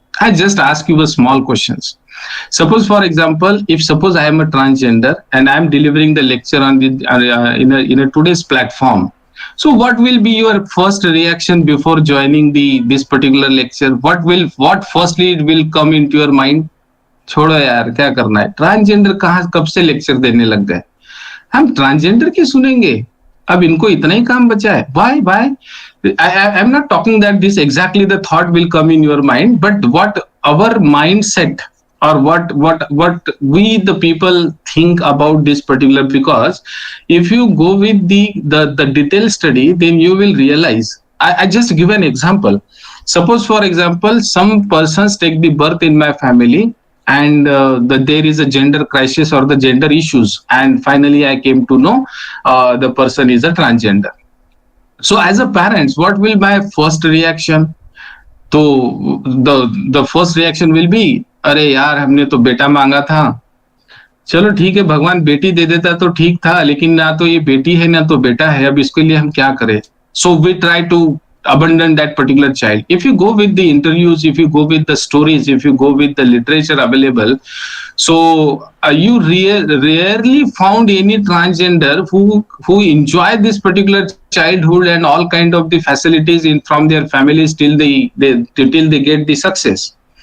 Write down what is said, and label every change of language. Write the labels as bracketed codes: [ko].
[en] I just ask you a small questions. Suppose, for example, if suppose I am a transgender and I am delivering the lecture on the in a today's platform, so what will be your first reaction before joining this particular lecture? What firstly it will come into your mind? [hi] छोड़ो यार, क्या करना है? Transgender कहाँ कब से lecture देने लग गए? हम ट्रांसजेंडर की सुनेंगे? अब इनको इतना ही काम बचा है? [en] Why? I am not talking that this exactly the thought will come in your mind, but what our mindset or what we the people think about this particular, because if you go with the detailed study, then you will realize. I just give an example. Suppose, for example, some persons take the birth in my family and there is a gender crisis or the gender issues, and finally I came to know the person is a transgender. So as a parents, what will my first reaction? So the first reaction will be, [hi] अरे यार हमने तो बेटा मांगा था, चलो ठीक है भगवान बेटी दे देता तो ठीक था, लेकिन ना तो ये बेटी है ना तो बेटा है, अब इसके लिए हम क्या करें? [en] So we try to abandon that particular child. If you go with the interviews, if you go with the stories, if you go with the literature available, so you rarely found any transgender who enjoy this particular childhood and all kind of the facilities from their families till they get the success.